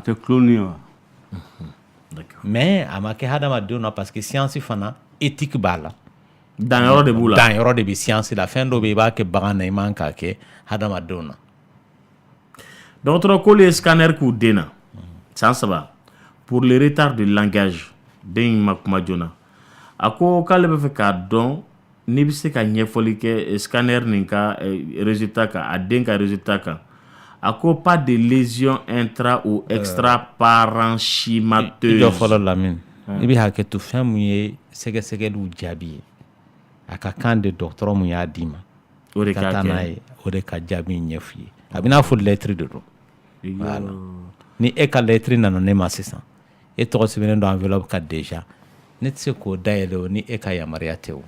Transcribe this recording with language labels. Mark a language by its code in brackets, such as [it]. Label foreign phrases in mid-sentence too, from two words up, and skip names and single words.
[bm] o tɛ cloner wa mais a ma kɛ hadamadenw na [fr] parce que [bm] science fana éthique b'a la Dan yɔrɔ de b'u la. Dan yɔrɔ de bɛ science la fɛn dɔ bɛ yen i b'a kɛ bagan na i man k'a kɛ hadamadenw na. Dɔgɔtɔrɔ k'olu ye scanner k'u den na san 3 [fr] pour le retard de langage [bm] den in ma kuma joona a ko k'ale bɛ fɛ k'a dɔn n'i bɛ se ka ɲɛfɔli kɛ scanner nin ka résultat kan a den ka résultat kan a ko [fr] pas de lésion intra ou extra parenchymateuse. [bm] I jɔ fɔlɔ Lamine i bɛ hakɛ to fɛn mun ye sɛgɛsɛgɛliw jaabi ye a ka kan de dɔgɔtɔrɔ mun y'a d'i ma o de ka ka taa n'a ye o de ka jaabi ɲɛf'i ye a bɛ n'a fɔ lettre de don. [fr] Voilà. [bm] Ni e ka lettre nana ne ma sisan e tɔgɔ sɛbɛnnen don enveloppe ka déjà ne tɛ se k'o dayɛlɛ o ni e ka yamaruya tɛ o.